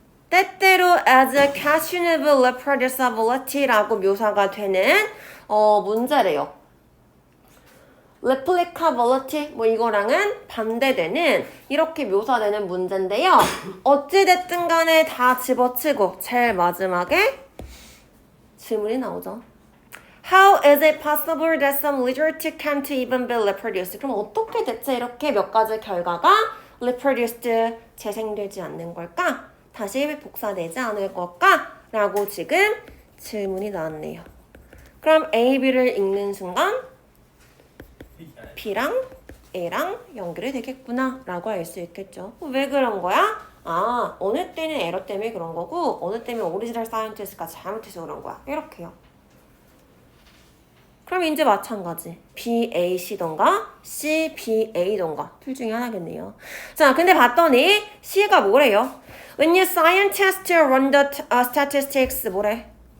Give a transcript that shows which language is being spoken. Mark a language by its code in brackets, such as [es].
[ko] 때때로 [en] as a questionable reproducibility [ko] 라고 묘사가 되는 문제래요. replicability 뭐 이거랑은 반대되는 이렇게 묘사되는 문제인데요. 어찌됐든 간에 다 집어치고 제일 마지막에 질문이 나오죠. [en] How is it possible that some literature can't even be reproduced? [ko] 그럼 어떻게 대체 이렇게 몇 가지 결과가 reproduced, 재생되지 않는 걸까? 다시 복사되지 않을 걸까? 라고 지금 질문이 나왔네요. 그럼 A, B를 읽는 순간 B랑 A랑 연결이 되겠구나 라고 알 수 있겠죠. 왜 그런 거야? 아, 어느 때는 에러 때문에 그런 거고 어느 때문에 오리지널 사이언티스트가 잘못해서 그런 거야. 이렇게요. 그럼 이제 마찬가지. BAC던가 CBA던가 둘 중에 하나겠네요. 자, 근데 봤더니 C가 뭐래요? [en] When you scientists run the statistics [ko] 뭐래?